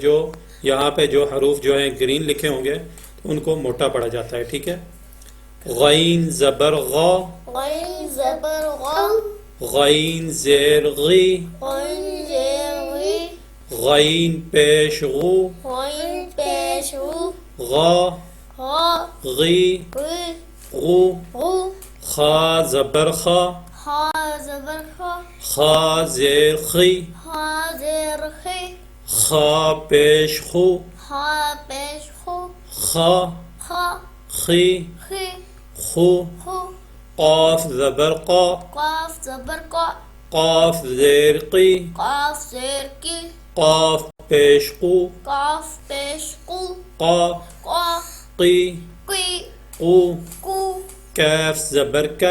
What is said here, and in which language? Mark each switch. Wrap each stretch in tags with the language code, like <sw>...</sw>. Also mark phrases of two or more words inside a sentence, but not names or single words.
<ur>جو یہاں پہ جو حروف جو ہیں گرین لکھے ہوں گے تو ان کو موٹا پڑھا جاتا ہے، ٹھیک ہے۔ غین زبر غا، غین زبر غا، غین زیر غی، غین زیر غی، غین پیش غو، غین پیش غو، غا غا غی غی غو، غو، خا زبر خا، خا زبر خا، خا زیر خی، خا زیر خی، خا پیش خو، خا پیش خو، خا خا خی خی، خو، خو، قاف زبر قا، قاف زبر قا، قاف زیر قی، قاف زیر کی، قاف پیش قو، قاف پیش قو، قا قا قی قی، قو، قو، کاف زبر کا،</ur>